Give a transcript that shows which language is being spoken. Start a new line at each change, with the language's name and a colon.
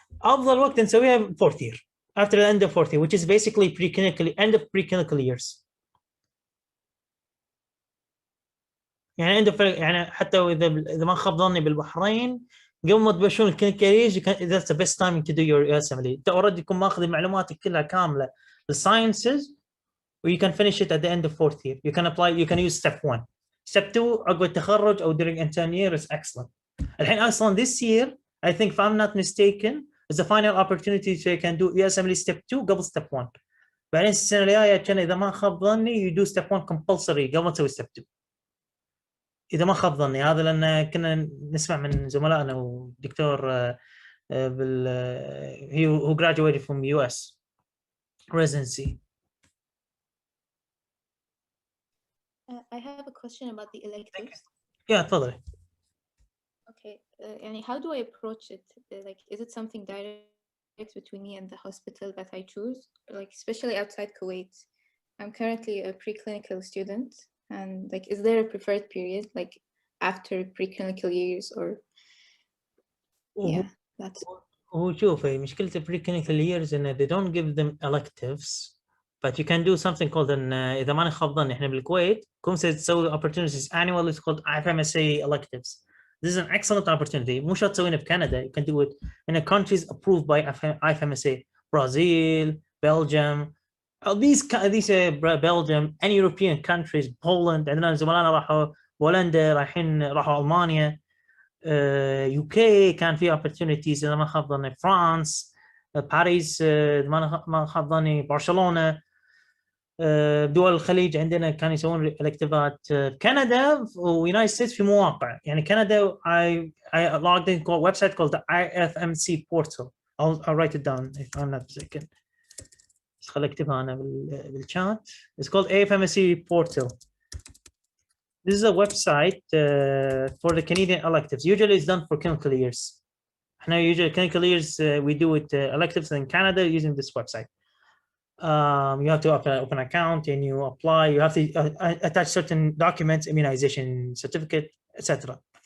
English: افضل وقت نسويها fourth year after the end of fourth year which is basically pre-clinical end of pre-clinical years.
Arabic: يعني عنده فرق، يعني حتى اذا ما خاب ظني بالبحرين قبل ما تبشرون الكلينيكاليز
English: that's the best time to do your USMLE.
Arabic: انت اوريدي تكون ماخذ المعلومات كلها كامله الساينسز و
English: you can finish it at the end of fourth year. You can apply, you can use step 1. step 2
Arabic: عقب التخرج او
English: during intern year is excellent. الحين اصلا this year I think if I'm not mistaken is the final opportunity so you can do USMLE step 2
Arabic: قبل
English: step 1.
Arabic: بعدين السنه الجايه كان اذا ما خاب ظني
English: you do step 1 compulsory
Arabic: قبل ما تسوي step 2 اذا ما خاب ظني. هذا لان كنا نسمع من زملائنا ودكتور بال
English: who graduated from US residency. I have a question about the electives. Yeah,
Arabic: تفضلي.
English: Okay,
Arabic: يعني
English: how do I approach it? Like, is it something direct between me and the hospital that I choose? Like, especially outside Kuwait. I'm currently a preclinical student, and like, is there a preferred period, like after preclinical years, or yeah, that's.
Arabic: هو شوفي مشكلة
English: preclinical years إن they don't give them electives, but you can do something called an
Arabic: إذا ماني خاب ظني إحنا بالكويت كومسا تسوي
English: opportunities annual is called FMSA electives. This is an excellent opportunity.
Arabic: مو شرط تسوينه بكندا.
English: You can do it in a countries approved by FMSA. Brazil, Belgium, these Belgium, any European countries, Poland.
Arabic: عندنا زملائنا راحوا بولندا، راحوا ألمانيا. UK كان في opportunities إذا ما خاب ظني فرانس، باريس، ما خاب ظني برشلونة. دول الخليج عندنا كانوا يسوون الكتيفات. كندا ويونايتد ستيتس في مواقع، يعني كندا
English: I logged in a website called the IFMC portal. I'll write it down if I'm not mistaken.
Arabic: بس خليني اكتبها انا بالchat.
English: It's called IFMC portal. This is a website for the Canadian electives. Usually it's done for clinical years.
Arabic: احنا
English: usually clinical years we do it electives in Canada using this website. You have to open an account and you apply. You have to attach certain documents, immunization certificate, etc.